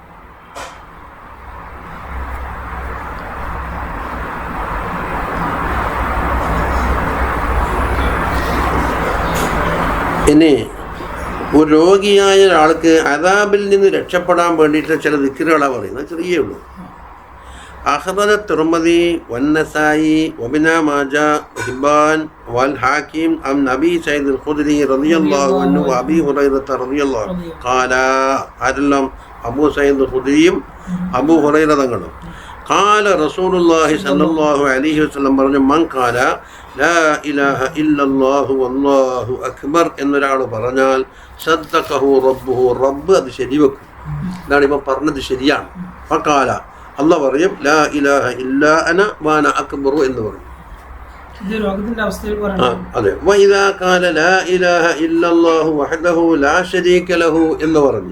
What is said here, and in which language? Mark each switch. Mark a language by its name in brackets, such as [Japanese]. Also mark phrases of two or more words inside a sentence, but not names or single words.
[Malayalam] ഇനി ഒരു രോഗിയായ ഒരാൾക്ക് അദാബിൽ നിന്ന് രക്ഷപ്പെടാൻ വേണ്ടിയിട്ട് ചില ദിക്റുകളാണ് പറയുന്നത്, ചെറിയേ ഉള്ളൂ. [Arabic] أخرج الترمذي والنسائي وابن ماجه وحبان والحاكم عن أبي سعيد الخدري رضي الله عنه وأبي هريرة رضي الله عنه قال أدلهم أبو سعيد الخدري أبو هريرة തങ്ങൾ قال رسول الله صلى الله عليه وسلم പറഞ്ഞു من قال لا إله إلا الله والله أكبر [Malayalam] എന്നൊരാൾ പറഞ്ഞാൽ [Arabic] صدقه ربه [Malayalam] റബ്ബ് അത് ശരിവെക്കും. ഇതാണ് ഇപ്പം പറഞ്ഞത് ശരിയാണ്. [Arabic] ഫഖാല അള്ളാഹ് പറയും لا إله إلا أنا وأنا أكبر [Malayalam] എന്ന് പറയും. അതെ. [Arabic] وإذا قال لا إله إلا الله وحده لا شريك له [Malayalam] എന്ന് പറഞ്ഞു.